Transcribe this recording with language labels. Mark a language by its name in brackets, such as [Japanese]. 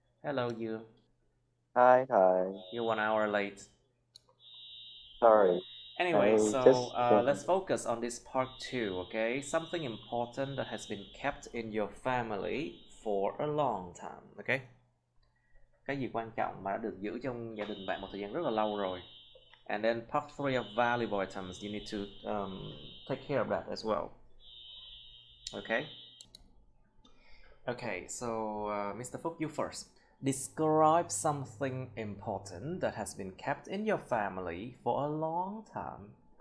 [English] Hello, you. Hi. You're 1 hour late. Sorry. Anyway, I so just let's focus on this part 2, okay? Something important that has been kept in your family for a long time, okay? [Vietnamese] Cái gì quan trọng mà đã được giữ trong gia đình bạn một thời gian rất là lâu rồi. [English] And then part 3 of valuable items, you need to take care of that as well. Okay? Okay, so Mr. Phúc, you first. Describe something important that has been kept in your family for a long time.